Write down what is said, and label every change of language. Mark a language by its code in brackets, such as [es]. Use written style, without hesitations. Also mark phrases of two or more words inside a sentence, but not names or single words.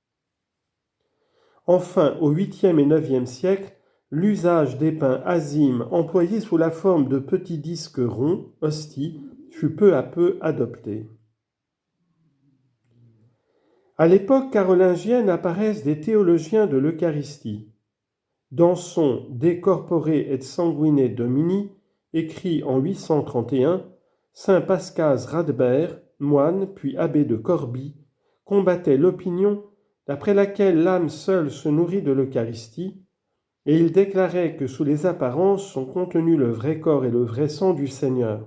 [fr] Enfin, au 8e et 9e siècle, l'usage des pains azymes employés sous la forme de petits disques ronds, hosties, fut peu à peu adopté. À l'époque carolingienne apparaissent des théologiens de l'Eucharistie. Dans son De corpore et sanguine Domini, écrit en 831, saint Pascase Radbert, moine puis abbé de Corbie, combattait l'opinion d'après laquelle l'âme seule se nourrit de l'Eucharistie, et il déclarait que sous les apparences sont contenus le vrai corps et le vrai sang du Seigneur.